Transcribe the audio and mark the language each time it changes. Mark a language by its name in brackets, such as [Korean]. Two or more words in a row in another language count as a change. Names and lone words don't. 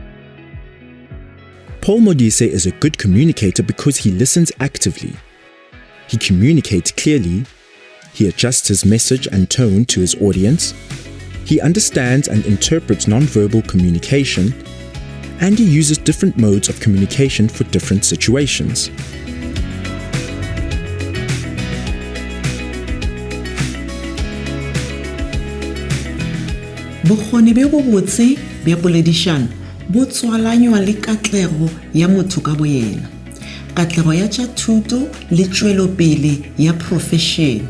[English] Paul Modise is a good communicator because he listens actively. He communicates clearly, he adjusts his message and tone to his audience, he understands and interprets non-verbal communication, and he uses different modes of communication for different situations. [Northern Sotho] Bokgoni bo botse bja poledišano bo tswalanywa le katlego ya motho ka boyena, katlego ya tša thuto le tšwelopele ya profession.